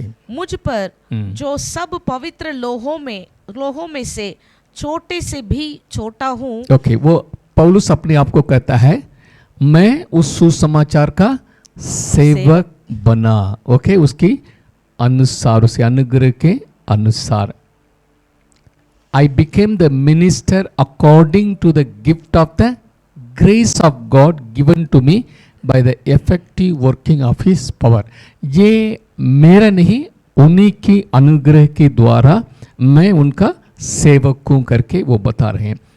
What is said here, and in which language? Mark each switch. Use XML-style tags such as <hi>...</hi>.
<hi>मुझ पर जो सब पवित्र लोहों में से छोटे से भी छोटा हूँ। वो पौलुस अपने आप को कहता है मैं उस सुसमाचार का सेवक बना। उसकी अनुसार, उसे अनुग्रह के अनुसार।</hi> <en>I became the minister according to the gift of the grace of God given to me by the effective working of His power।</en> <hi>ये मेरा नहीं, उन्हीं की अनुग्रह के द्वारा मैं उनका सेवक हूँ करके वो बता रहे हैं।</hi>